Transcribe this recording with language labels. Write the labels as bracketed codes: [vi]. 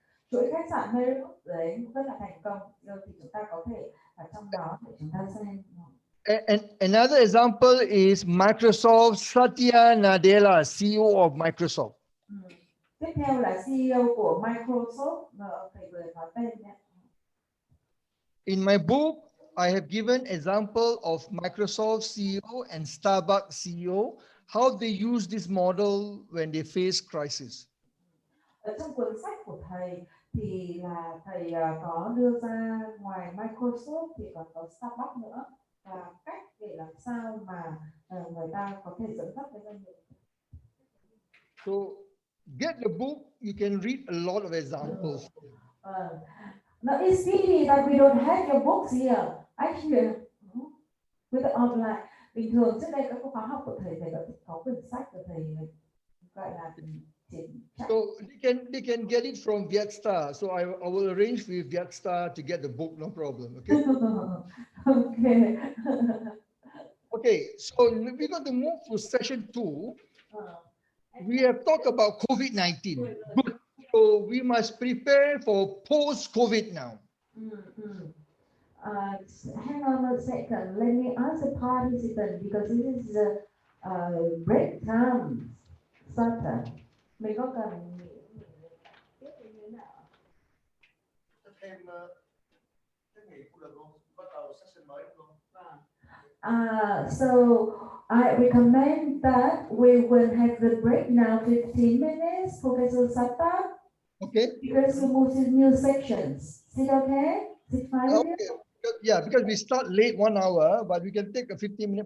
[vi] Chuỗi khách sạn Marriott đấy cũng rất là thành công, thì chúng ta có thể ở trong đó để chúng ta xem. [en] And another example is Microsoft Satya Nadella, CEO of Microsoft. [vi] Tiếp theo là CEO của Microsoft, thầy vừa nói tên nhé. [en] In my book, I have given example of Microsoft CEO and Starbucks CEO, how they use this model when they face crisis. [vi] Ở trong cuốn sách của thầy thì là thầy có đưa ra ngoài Microsoft thì còn có Starbucks nữa, và cách để làm sao mà người ta có thể dẫn dắt cái doanh nghiệp. [en] So get the book, you can read a lot of examples. Now it's pity that we don't have your books here. Actually, with the online, [vi] bình thường trước đây các khóa học của thầy có quyển sách của thầy gọi là [en] so they can get it from Vietstar. So I will arrange with Vietstar to get the book, no problem. Okay. Okay. Okay. So we're going to move to session 2. We have talked about COVID-19. Good. So we must prepare for post-COVID now. Hang on a second. Let me ask the participant because this is a break time. [vi] Mình có cần tiếp như thế nào? Thêm cái nghỉ cũng được không? Bắt đầu session mới đúng không? [en] So I recommend that we will have the break now 15 minutes, Professor Satta. Okay. Because we move to new sections. Is it okay? Is it fine? Okay. Yeah, because we start late 1 hour, but we can take a 15-minute.